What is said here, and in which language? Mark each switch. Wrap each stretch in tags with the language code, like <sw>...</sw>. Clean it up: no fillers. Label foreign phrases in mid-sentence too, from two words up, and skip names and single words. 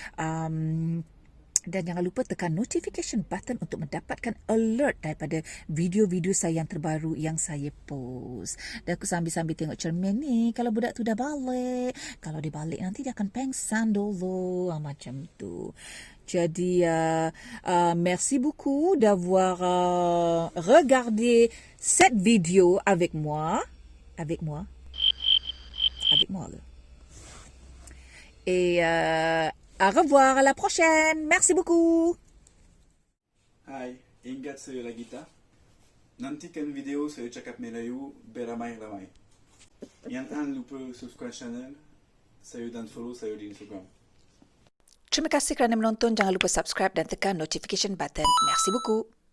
<ms>Dan jangan lupa tekan</ms> <en>notification button</en> <ms>untuk mendapatkan alert daripada video-video saya yang terbaru yang saya post. Dan aku sambil-sambil tengok cermin ni. Kalau budak tu dah balik. Kalau dia balik nanti dia akan pengsan dulu. Macam tu. Jadi,</ms> <fr>merci beaucoup d'avoir regardé cette vidéo avec moi. Avec moi. Et au revoir, à la prochaine. Merci beaucoup.</fr> <ms>Hai, ingat saya lagi tak? Nantikan video saya cakap Melayu beramai-ramai. Yang jangan lupa</ms> <en>subscribe channel</en> <ms>saya dan follow saya di Instagram. Terima kasih kerana menonton. Jangan lupa subscribe dan tekan</ms> <en>notification button.</en> <fr>Merci beaucoup.</fr>